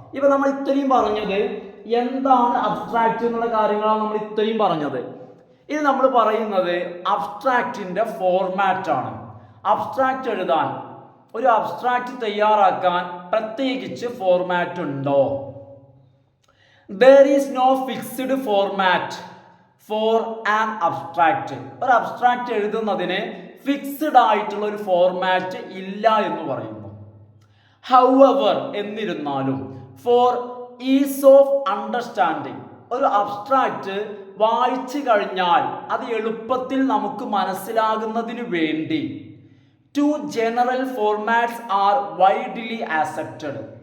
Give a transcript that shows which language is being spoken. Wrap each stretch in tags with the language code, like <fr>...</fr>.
<ml>ഇപ്പൊ നമ്മൾ ഇത്രയും പറഞ്ഞത് എന്താണ് അബ്സ്ട്രാക്റ്റ് എന്നുള്ള കാര്യങ്ങളാണ് നമ്മൾ ഇത്രയും പറഞ്ഞത്. ഇത് നമ്മൾ പറയുന്നത് അബ്സ്ട്രാക്റ്റിന്റെ ഫോർമാറ്റ് ആണ്. അബ്സ്ട്രാക്റ്റ് എഴുതാൻ, ഒരു അബ്സ്ട്രാക്റ്റ് തയ്യാറാക്കാൻ പ്രത്യേകിച്ച് ഫോർമാറ്റ് ഉണ്ടോ?</ml> <en>There is no fixed format for an abstract.</en> <ml>ഒരു അബ്സ്ട്രാക്റ്റ് എഴുതുന്നതിന് ഫിക്സ്ഡ് ആയിട്ടുള്ള ഒരു ഫോർമാറ്റ് ഇല്ല എന്ന് പറയുന്നു.</ml> <en>However,</en> <ml>എന്നിരുന്നാലും</ml> <en>for ease of understanding,</en> <ml>ഒരു അബ്സ്ട്രാക്റ്റ് വായിച്ചു കഴിഞ്ഞാൽ അത് എളുപ്പത്തിൽ നമുക്ക് മനസ്സിലാകുന്നതിന് വേണ്ടി</ml> <en>two general formats are widely accepted.</en>